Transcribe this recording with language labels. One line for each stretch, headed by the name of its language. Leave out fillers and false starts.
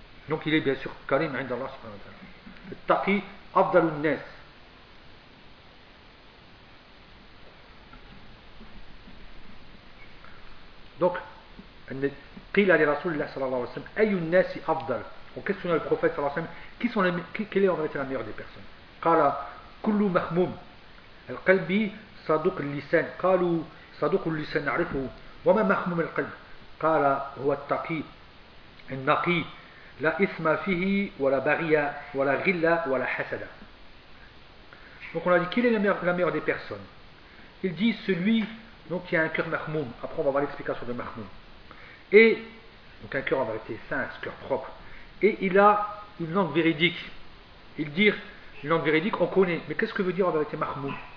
French: Donc il est bien sûr Karim indallah subhanahu wa ta'ala. Le
Arabic: taqi afdalun nas.
French: Donc,
Arabic: قيل لرسول الله صلى الله عليه وسلم أي الناس أفضل؟
French: On questionne le prophète صلى الله عليه وسلم qui sont les, quelle est en vérité la meilleure des personnes.
Arabic: قال كل مخموم القلب صدوق اللسان. قالوا صدوق اللسان نعرفه وما مخموم القلب. قال هو التقي النقي لا إثم فيه ولا بغي ولا غلة ولا حسد.
French: Donc on a dit quelle est la meilleure des personnes. Il dit celui donc il y a un cœur mahmoum, après on va voir l'explication de mahmoum. Et, donc un cœur en vérité sain, un cœur propre. Et il a une langue véridique. Il dit, une langue véridique, on connaît. Mais qu'est-ce que veut dire en vérité mahmoum?